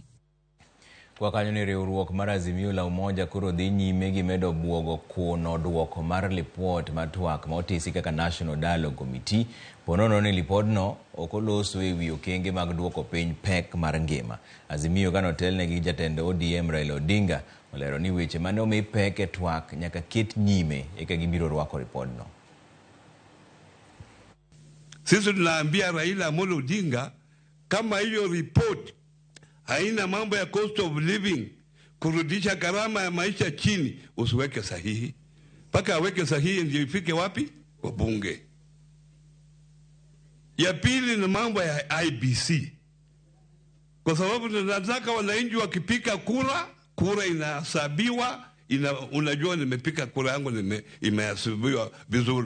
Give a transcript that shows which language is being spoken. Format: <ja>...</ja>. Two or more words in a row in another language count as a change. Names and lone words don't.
<luo>Kwa kanyo ni riwruok mar</luo> <sw>Azimio la umoja</sw> <luo>koro dhi nyime gi medo obuogo kuno duoko mar lipot mar twak ma otisi kaka</luo> <en>National Dialogue Committee.</en> <luo>Ponono ni lipodno okoloso e wi okenge mag duoko piny pek mar ngima. Azimio kano telne gi jatend ODM Raila Odinga olero ni weche mane omi pek e twak nyaka ket nyime eka gibiro rwako lipodno.</luo> <sw>Sisi tunaambia Raila Amolo Odinga kama hiyo report haina mambo ya</sw> <en>cost of living,</en> <sw>kurudisha gharama ya maisha chini, usiweke sahihi. Paka aweke sahihi ndio ifike wapi? Kwa bunge. Ya pili ni mambo ya IBC. Kwa sababu tunataka wananchi wakipika kura inahesabiwa, unajua nimepika kura yangu imehesabiwa vizuri.</sw>